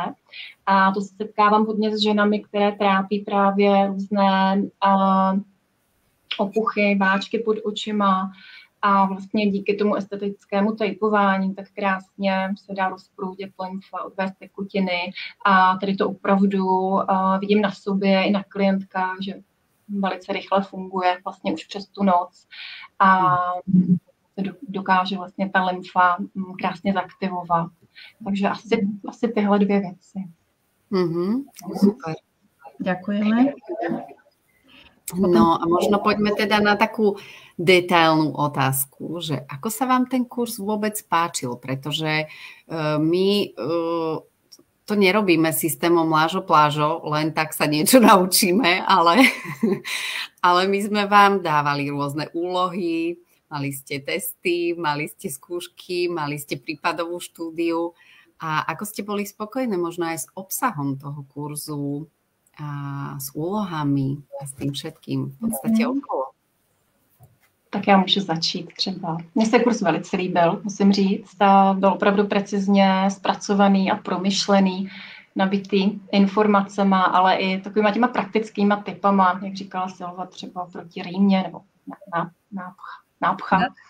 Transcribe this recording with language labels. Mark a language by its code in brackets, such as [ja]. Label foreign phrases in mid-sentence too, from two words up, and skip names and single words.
[cs] A to se setkávám hodně s ženami, které trápí právě různé opuchy, váčky pod očima a vlastně díky tomu estetickému tejpování tak krásně se dá rozproudit lymfa, odvést tekutiny a tady to opravdu vidím na sobě i na klientkách, že velice rychle funguje vlastně už přes tu noc a dokáže vlastně ta lymfa krásně zaktivovat. Takže asi tyhle dvě věci. Super. [sk] Ďakujeme. No a možno poďme teda na takú detailnú otázku, že ako sa vám ten kurz vôbec páčil, pretože my to nerobíme systémom lážo plážo, len tak sa niečo naučíme, ale my sme vám dávali rôzne úlohy, mali ste testy, mali ste skúšky, mali ste prípadovú štúdiu a ako ste boli spokojné možno aj s obsahom toho kurzu, a s úlohami a s tím všetkým v podstatě okolo. [cs] Tak já můžu začít třeba. Mně se kurz velice líbil, musím říct. Byl opravdu precizně zpracovaný a promyšlený, nabitý informacema, ale i takovýma těma praktickýma typama, jak říkala Silva, třeba proti rýmě nebo nápcha.